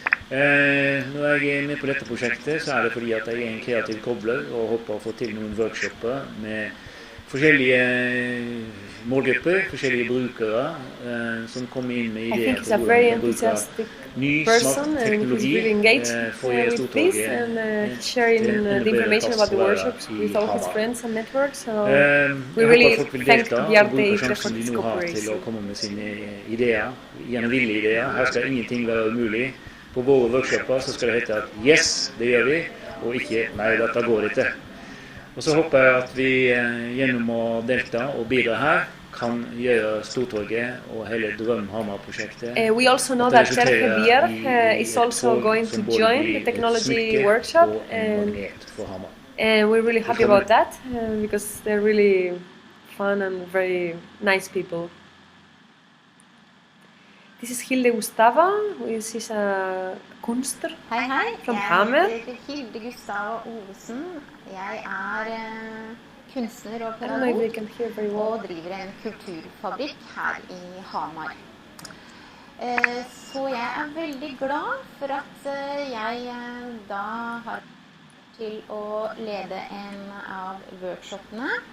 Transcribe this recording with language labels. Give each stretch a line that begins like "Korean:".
Norwegian: Når jeg er med på dette prosjektet, så er det fordi at jeg er en kreativ kobler og håper å få til noen workshoper med forskjellige målgrupper, forskjellige brukere som kommer inn med ideer til hvordan man bruker ny, smart teknologi for å gjøre Stortorget
English: sharing the information about the workshops with all his friends and networks. So we really thank Bjarte for this cooperation.
Norwegian: Til å komme med sine ideer, gjerne ville ideer. Her skal ingenting være umulig. På våre workshoper så skal det hete at yes, det gjør vi, og ikke nei, dette går ikke. Og så håper jeg at vi gjennom å delta og bidra her kan gjøre Stortorget og hele Drøm Hamar-prosjektet.
English: We also know that Sergio Bier is also going to join the technology workshop, and we're really happy about that because they're really fun and very nice people. This is Hilde Gustava, who is a
Norwegian: kunstner
English: from Hamar.
Norwegian: Jeg heter Hilde Gustava Olsen. Jeg kunstner og pedagog og driver en kulturfabrikk her i Hamar. Så jeg veldig glad for at jeg da har til å lede en av workshopene.